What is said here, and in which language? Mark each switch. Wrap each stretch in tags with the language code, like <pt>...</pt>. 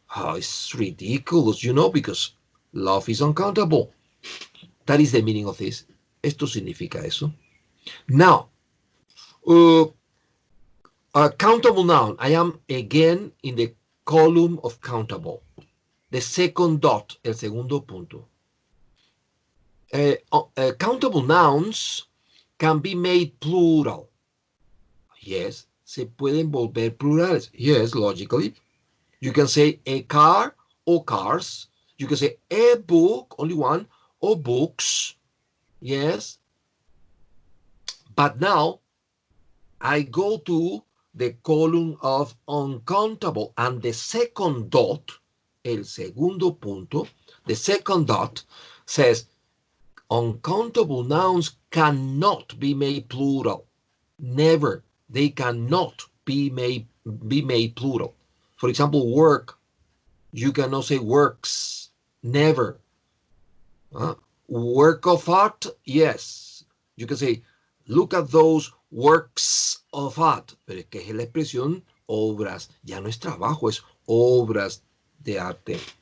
<en>Oh, it's ridiculous, you know, because love is uncountable. That is the meaning of this. Esto significa eso. Now, countable noun. I am again in the column of countable. The second dot, el segundo punto. Countable nouns can be made plural.</en> <es>Yes, se pueden volver plurales.</es> <en>Yes, logically. You can say a car or cars. You can say a book, only one, or books. Yes. But now I go to the column of uncountable, and the second dot, el segundo punto, the second dot says uncountable nouns cannot be made plural. Never. They cannot be made plural. For example, work. You cannot say works. Never. Work of art. Yes. You can say, look at those works of art.</en> <es>Pero es que es la expresión obras. Ya no es trabajo, es obras de arte.</es>